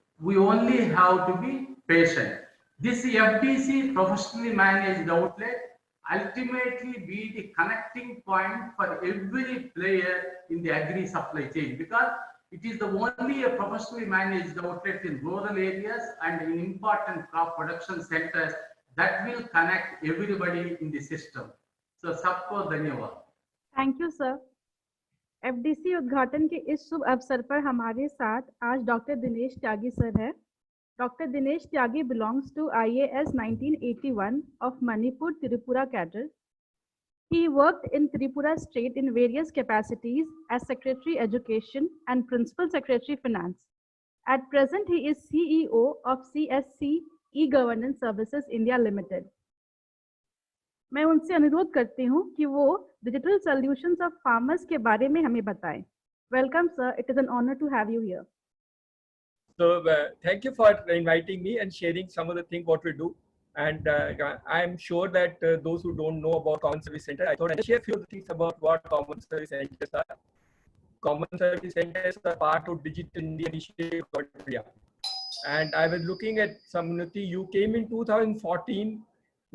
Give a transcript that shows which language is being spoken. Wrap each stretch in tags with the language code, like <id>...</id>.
<en>We only have to be patient. This FDC, professionally managed outlet, ultimately be the connecting point for every player in the agri supply chain, because it is the only a professionally managed outlet in rural areas and in important crop production centers that will connect everybody in the system.</en> <hi>So सबको धन्यवाद.</hi> <en>Thank you sir.</en> <hi>FDC उद्घाटन के इस शुभ अवसर पर हमारे साथ आज डॉक्टर दिनेश त्यागी सर है.</hi> <en>Dr. Dinesh Tyagi belongs to IAS 1981 of Manipur, Tripura cadre. He worked in Tripura state in various capacities as Secretary Education and Principal Secretary Finance. At present, he is CEO of CSC E-Governance Services India Limited.</en> <hi>मैं उनसे अनुरोध करती हूँ कि वो</hi> <en>digital solutions of farmers</en> <hi>के बारे में हमें बताएं.</hi> <en>Welcome, sir. It is an honor to have you here. So thank you for inviting me and sharing some of the things what we do. And I'm sure that those who don't know about Common Service Center, I thought I'd share a few things about what Common Service Centers are. Common Service Centers are part of Digital India Initiative of India. And I was looking at Samunnati. You came in 2014</en>